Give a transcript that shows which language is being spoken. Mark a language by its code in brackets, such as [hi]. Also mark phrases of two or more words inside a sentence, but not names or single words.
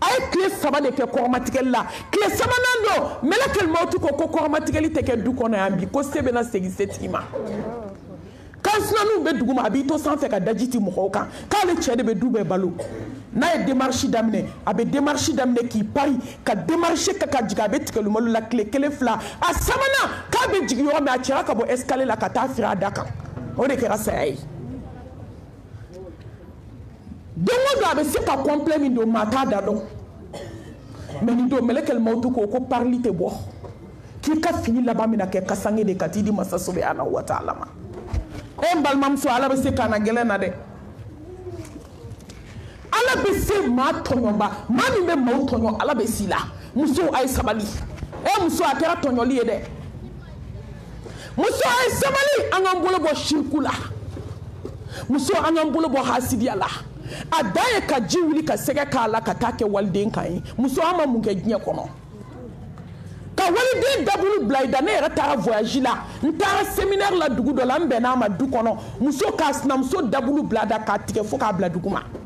[bm] ye tile 3 de kɛ kɔrɔmatigɛli la tile 3nan don mɛlɛkɛli mawutu ko kɔrɔmatigɛli tɛ kɛ du kɔnɔ yan bi ko se bɛna segin setigi ma kansinanninw bɛ dugu ma a b'i to sanfɛ ka daji ti mɔgɔw kan k'ale cɛ de bɛ du bɛɛ balo n'a ye démarche daminɛ a bɛ démarche daminɛ k'i pari ka démarche kɛ ka jigin a bɛ tigɛlumalu la tile 1 2 a sabanan k'a bɛ jigin yɔrɔ min a cɛra ka bɔ escalier la ka taa firi a da kan o de kɛra saya ye don o don a bɛ se ka complet min don maa t'a da dɔn mais nin don mɛlɛkɛli mawutu ko parili tɛ bɔ k'i ka fini laban mina kɛ kasange de ka t'i di masa [ar] سبحانه وتعالى [bm] ma n balimamuso ala bɛ se ka na gɛlɛn na dɛ ala bɛ se maa tɔɲɔba maa min bɛ maaw tɔɲɔ ala bɛ si la musow a ye sabali muso a kɛra tɔɲɔli ye dɛ muso a ye sabali an k'an bolo bɔ shirku la muso an k'an bolo bɔ hasidiya la a dan ye ka ji wuli ka sɛgɛ k'a la ka taa kɛ waliden kan ye muso an ma mun kɛ diɲɛ kɔnɔ ka waliden dabulu bila i da ne yɛrɛ taara voyage la n taara séminaire la dugu dɔ la n bɛnna a ma du kɔnɔ muso k'a sinamuso dabulu bila da k'a tigɛ fo k'a bila dugu ma